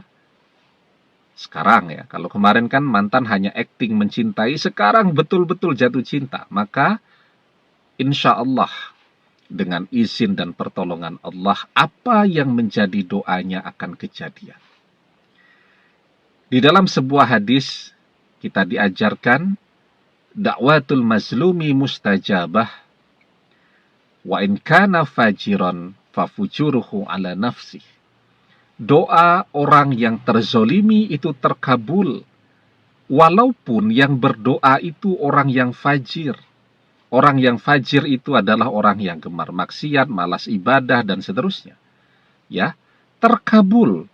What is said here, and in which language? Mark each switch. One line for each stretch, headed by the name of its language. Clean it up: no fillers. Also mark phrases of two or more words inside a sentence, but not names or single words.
Indonesian: Sekarang ya, kalau kemarin kan mantan hanya acting mencintai, sekarang betul-betul jatuh cinta. Maka
Arabic: إن شاء الله
Indonesian: dengan izin dan pertolongan Allah, apa yang menjadi doanya akan kejadian. Di dalam sebuah hadis, kita diajarkan,
Arabic: دعوة المظلوم مستجابة وإن كان فاجرا ففجوره على نفسه.
Indonesian: Doa orang yang terzolimi itu terkabul, walaupun yang berdoa itu orang yang fajir. Orang yang fajir itu adalah orang yang gemar maksiat, malas ibadah, dan seterusnya. Ya, terkabul.